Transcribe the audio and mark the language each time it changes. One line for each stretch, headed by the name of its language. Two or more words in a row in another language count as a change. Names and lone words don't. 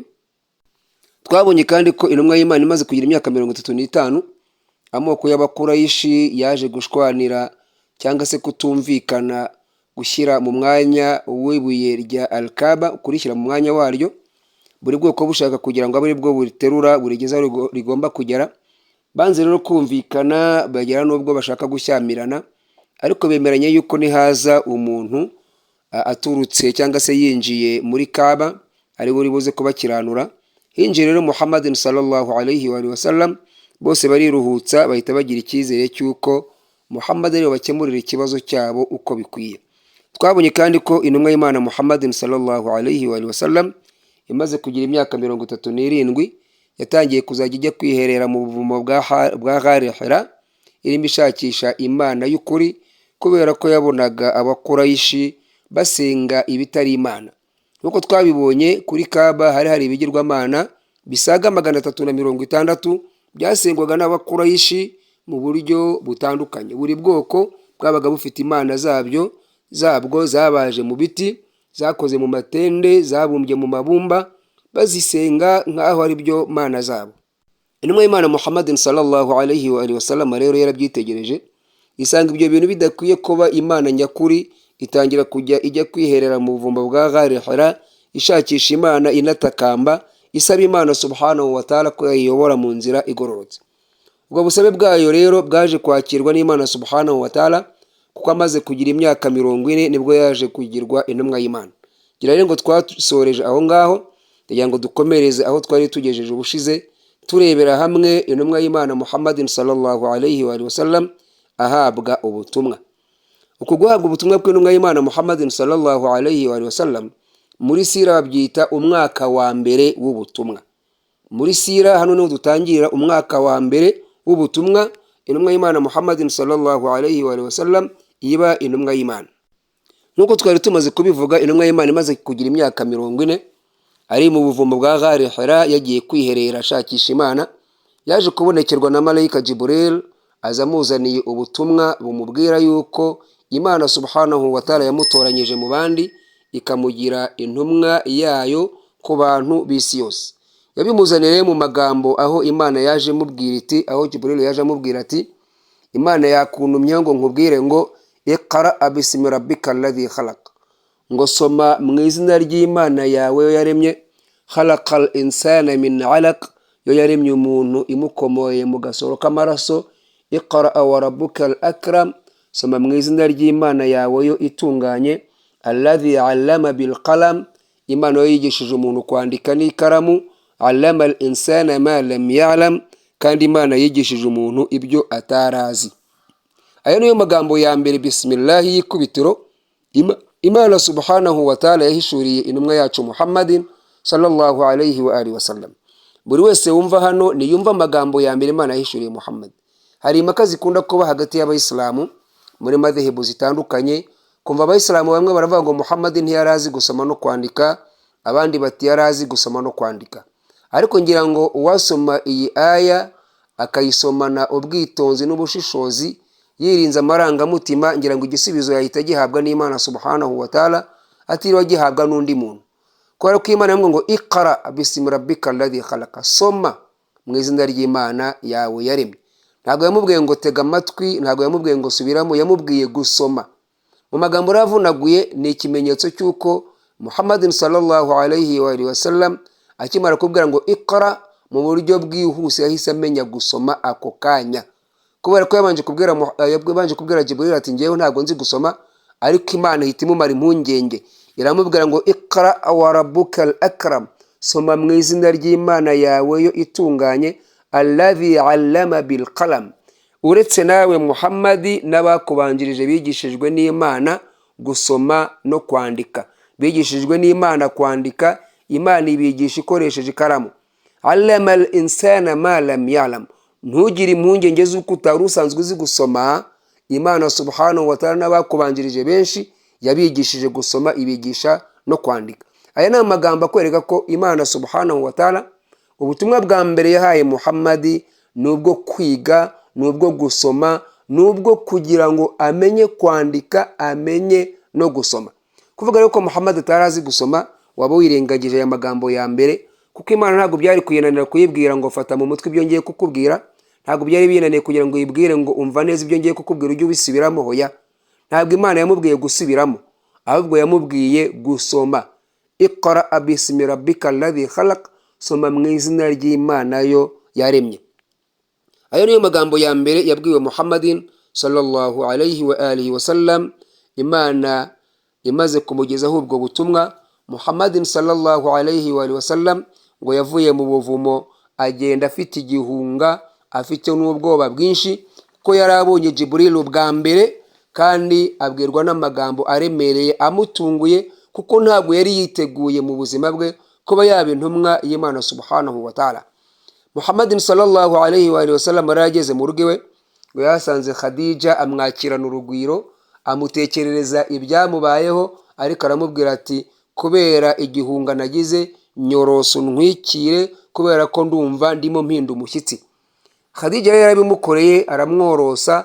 Kinyarwanda: Twabonye kandi ko intumwa y'Imana imaze kugira imyaka 35, amoko y'Abakurayishi yaje gushwanira cyangwa se kutumvikana gushyira mu mwanya w'ibuye rya Al-Kaaba, kurishyira mu mwanya waryo, buri bwoko bushaka kugira ngo abe bwo buriterura burigeza rigomba kugera. Banze rero kumvikana, bagera n'ubwo bashaka gushyamirana, ariko bemeranye yuko nihaza umuntu aturutse cyangwa se yinjiye muri Kaaba ari buri buze kubakiranura. Hinjiye rero Muhammadin
Arabic: صلى الله عليه وسلم,
Kinyarwanda: bose bariruhutsa, bahita bagira icyizere cyuko Muhammad ariwe bakemurira ikibazo cyabo uko bikwiye. Twabonye kandi ko intumwa y'Imana Muhammadin
Arabic: صلى الله عليه وسلم
Kinyarwanda: imaze kugira imyaka 37, yatangiye kuzajya ijya kwiherera mu buvumo bwa Ghari Hira, irimo ishakisha Imana y'ukuri, kubera ko yabonaga Abakurayishi basenga ibitari Imana. Nuko twabibonye kuri Kaaba hari ibigirwamana bisaga 360 byasengwaga n'Abakurayishi mu buryo butandukanye. Buri bwoko bwabaga bufite imana zabwo zabaje mu biti, zakoze mu matende, zabumbye mu mabumba, bazisenga nk'aho ari byo mana zabo. Intumwa y'Imana Muhammadin
Arabic: صلى الله عليه وسلم
Kinyarwanda: rero yarabyitegereje, isanga ibyo bintu bidakwiye kuba Imana nyakuri, itangira kujya ijya kwiherera mu buvumba bwa Ghari Hira, ishakisha Imana, inatakamba, isaba Imana
Arabic: سبحانه وتعالى
Kinyarwanda: ko yayiyobora mu nzira igororotse. Ubwo busabe bwayo rero bwaje kwakirwa n'Imana
Arabic: سبحانه وتعالى,
Kinyarwanda: kuko amaze kugira imyaka 40 nibwo yaje kugirwa intumwa y'Imana. Gira rero ngo twasoreje aho ngaho, ndagira ngo dukomereze aho twari tugejeje ubushize, turebera hamwe intumwa y'Imana Muhammadin
Arabic: صلى الله عليه وسلم
Kinyarwanda: ahabwa ubutumwa. Uko guhabwa ubutumwa bw'intumwa y'Imana Muhammadin
Arabic: صلى الله عليه وسلم
Kinyarwanda: muri sira babyita umwaka wa mbere w'ubutumwa. Muri sira hano niho dutangirira umwaka wa mbere w'ubutumwa intumwa y'Imana Muhammadin
Arabic: صلى الله عليه وسلم
Kinyarwanda: iba intumwa y'Imana. Nuko twari tumaze kubivuga, intumwa y'Imana imaze kugira imyaka 40 ari mu buvumo bwa Ghari Hira, yagiye kwiherera ashakisha Imana, yaje kubonekerwa na Malayika Jibril, azamuzaniye ubutumwa bumubwira yuko Imana
Arabic: سبحانه وتعالى
Kinyarwanda: yamutoranyije mu bandi, ikamugira intumwa yayo ku bantu b'isi yose. Yabimuzanire mu magambo aho Imana yaje mubwira iti, aho Jibril yaje amubwira ati, Imana yakuntumye ngo nkubwire ngo
Arabic: اقرأ باسم ربك الذي خلق,
Kinyarwanda: ngo soma mu izina ry'Imana yawe yo yaremye,
Arabic: خلق الإنسان من علق,
Kinyarwanda: yo yaremye umuntu imukomoye mu gasoro k'amaraso,
Arabic: اقرأ وربك الأكرم,
Kinyarwanda: soma mu izina ry'Imana yawe yo itunganye,
Arabic: الذي علم بالقلم,
Kinyarwanda: Imana yo yigishije umuntu kwandika n'ikaramu,
Arabic: علم الإنسان ما لم يعلم,
Kinyarwanda: kandi Imana yigishije umuntu ibyo atarazi. Ayo niyo magambo ya mbere bismillah y'ikubitiro Imana
Arabic: سبحانه وتعالى
Kinyarwanda: yahishuriye intumwa yacu Muhammadin
Arabic: صلى الله عليه وسلم.
Kinyarwanda: Buri wese wumva hano ni yumva amagambo ya mbere Imana yahishuriye Muhammad. Hari impaka zikunda kuba hagati y'Abayisilamu muri madhehebu zitandukanye, kumva Abayisilamu bamwe baravuga ngo Muhammadin ntiyarazi gusoma no kwandika, abandi bati yarazi gusoma no kwandika. Ariko ngira ngo uwasoma iyi aya akayisomana ubwitonzi n'ubushishozi, yirinze amarangamutima, ngira ngo igisubizo yahita gihabwa n'Imana
Arabic: سبحانه وتعالى,
Kinyarwanda: atiriwe gihabwa n'undi muntu. Kubera ko Imana yamwe ngo
Arabic: اقرأ باسم ربك الذي خلق,
Kinyarwanda: soma mu izina ry'Imana yawe yaremye. Ntabwo yamubwiye ngo tega amatwi, ntabwo yamubwiye ngo subiramo, yamubwiye gusoma. Mu magambo ravunaguye ni ikimenyetso cyuko Muhammadin
Arabic: صلى الله عليه وسلم
Kinyarwanda: akimara kubwira ngo iqra, mu buryo bwihuse yahise amenya gusoma ako kanya, kubera ko yabanje kubwira Jibril ati ngewe ntabwo nzi gusoma, ariko Imana ihita imumara impungenge iramubwira ngo
Arabic: اقرأ وربك الأكرم,
Kinyarwanda: soma mu izina ry'Imana yawe yo itunganye,
Arabic: الذي علم بالقلم,
Kinyarwanda: uretse nawe Muhammadi n'abakubanjirije bigishijwe n'Imana gusoma no kwandika, bigishijwe n'Imana kwandika, Imana ibigisha ikoresheje ikaramu.
Arabic: علم الإنسان ما لم يعلم,
Kinyarwanda: ntugire impungenge z'uko utari usanzwe uzi gusoma, Imana
Arabic: سبحانه وتعالى
Kinyarwanda: n'abakubanjirije benshi yabigishije gusoma, ibigisha no kwandika. Aya ni amagambo akwereka ko Imana
Arabic: سبحانه وتعالى
Kinyarwanda: ubutumwa bwa mbere yahaye Muhammadi nubwo kwiga, nubwo gusoma, nubwo kugira ngo amenye kwandika, amenye no gusoma. Kuvuga rero ko Muhammad atarazi gusoma, waba wirengagije aya magambo ya mbere, kuko Imana ntabwo byari kuyenanira kuyibwira ngo fata mu mutwe ibyo ngiye kukubwira, ntabwo byari binaniye kugira ngo yibwire ngo umva neza ibyo ngiye kukubwira ujye ubisubiramo. Hoya, ntabwo Imana yamubwiye gusubiramo, ahubwo yamubwiye gusoma.
Arabic: اقرأ باسم ربك الذي خلق,
Kinyarwanda: soma mu izina ry'Imana yo yaremye. Ayo niyo magambo ya mbere yabwiwe Muhammadin
Arabic: صلى الله عليه وعلى آله وسلم.
Kinyarwanda: Imana imaze kumugezaho ubwo butumwa, Muhammadin
Arabic: صلى الله عليه وعلى آله وسلم
Kinyarwanda: ngo yavuye mu buvumo agenda afite igihunga, afite n'ubwoba bwinshi, ko yarabonye Jibril ubwa mbere, kandi abwirwa n'amagambo aremereye amutunguye, kuko ntabwo yari yiteguye mu buzima bwe kuba yaba intumwa y'Imana
Arabic: سبحانه وتعالى.
Kinyarwanda: Muhammadin
Arabic: صلى الله عليه وعلى آله وسلم
Kinyarwanda: yarageze mu rugo iwe, ngo yasanze Khadija amwakirana urugwiro, amutekerereza ibyamubayeho, ariko aramubwira ati kubera igihunga nagize nyoroso ntwikire, kubera ko ndumva ndimo mpinda umushyitsi. Khadija yarabimukoreye, aramworosa.